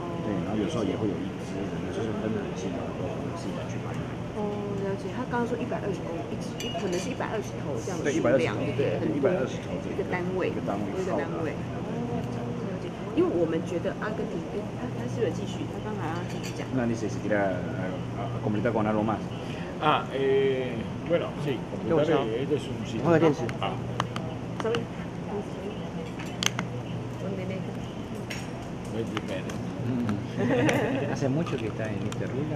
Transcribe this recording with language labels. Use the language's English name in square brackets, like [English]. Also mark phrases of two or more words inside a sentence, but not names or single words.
[Chinese] 对，然后有时候也会有一只的，就是分得很细的，都我们自己来去买。哦，了解。他刚刚说120公可能是120头这样的对数量，对，很多 120头一个单位，一个单位，一个单位。了解。因为我们觉得阿根廷，他是不是有继续？他刚才要继续讲。那你 [Spanish] se quiera completar con algo más? Bueno, sí, completar, este es un sitio. Sorry. ¿Hace mucho que está en esta ruta?